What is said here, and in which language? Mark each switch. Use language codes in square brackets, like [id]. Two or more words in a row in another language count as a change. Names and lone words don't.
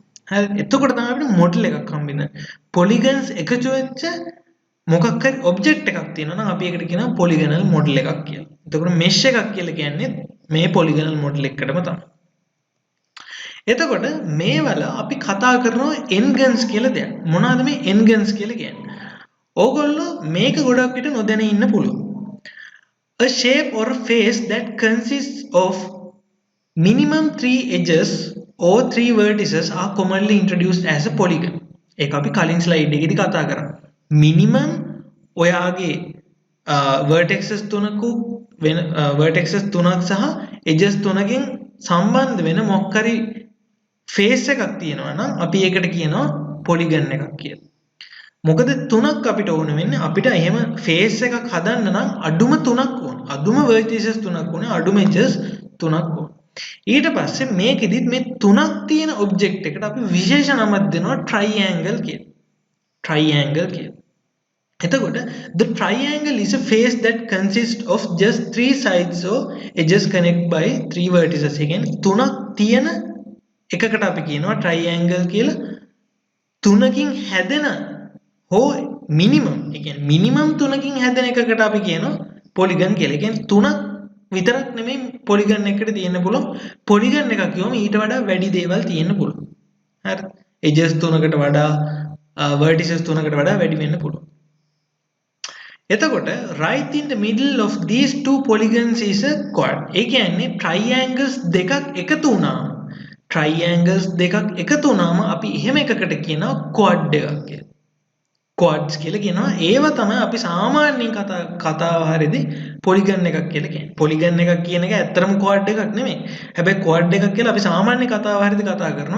[si] හරි එතකොට තමයි අපිට මොඩල් එකක් හම්බෙන්නේ polygons එකතු වෙච්ච මොකක් හරි ඔබ්ජෙක්ට් එකක් තියෙනවා නම් අපි ඒකට කියනවා [en] polygonal model [si] එකක් කියලා. එතකොට mesh එකක් කියලා කියන්නේ මේ [en] polygonal model [si] එකකටම තමයි. එතකොට මේවල අපි කතා කරනවා n-gens කියලා දෙයක්. මොනවාද මේ n-gens කියලා කියන්නේ? ඕගොල්ලෝ මේක ගොඩක් විට නොදැන ඉන්න පුළුවන්. [en] A shape or a face that consists of minimum 3 edges or 3 vertices are commonly introduced as a polygon. [si] ඒක අපි කලින් ස්ලයිඩ් එකේදී කතා කරා. minimum ඔයාගේ vertices තුනක වෙන vertices තුනක් සහ edges තුනකින් සම්බන්ධ වෙන මොකක් හරි face එකක් තියෙනවා නම් අපි ඒකට කියනවා polygon එකක් කියලා. මොකද තුනක් අපිට ඕන වෙන්නේ අපිට එහෙම face එකක් හදන්න නම් අඩුම තුනක් ඕන. අඩුම vertices තුනක් ඕනේ, අඩුම edges තුනක් ඕන. ඊට පස්සේ මේකෙදිත් මේ තුනක් තියෙන object එකට අපි විශේෂ නමක් දෙනවා triangle කියලා. triangle කියලා. [en] එතකොට the triangle is a face that consists of just 3 sides or edges connected by 3 vertices. [si] ඒ කියන්නේ තුනක් තියෙන එකකට අපි කියනවා triangle කියලා. තුනකින් හැදෙන හෝ minimum ඒ කියන්නේ minimum තුනකින් හැදෙන එකකට අපි කියනවා polygon කියලා. ඒ කියන්නේ තුනක් විතරක් නෙමෙයි polygon එකකට තියෙන්න පුළුවන්. polygon එකක් කියවම ඊට වඩා වැඩි දේවල් තියෙන්න පුළුවන්. හරි. edges තුනකට වඩා vertices තුනකට වඩා වැඩි වෙන්න පුළුවන්. [en] එතකොට right in the middle of these two polygons is a quad. [si] ඒ කියන්නේ triangles දෙකක් එකතු වුණාම අපි එහෙම එකකට කියනවා quad එකක් කියලා. quads කියලා කියනවා. ඒව තමයි අපි සාමාන්‍යයෙන් කතාව හරියදී polygon එකක් කියලා කියන්නේ. polygon එකක් කියන එක ඇත්තටම quad එකක් නෙමෙයි. හැබැයි quad එකක් කියලා අපි සාමාන්‍ය කතාව හරියදී කතා කරනවා.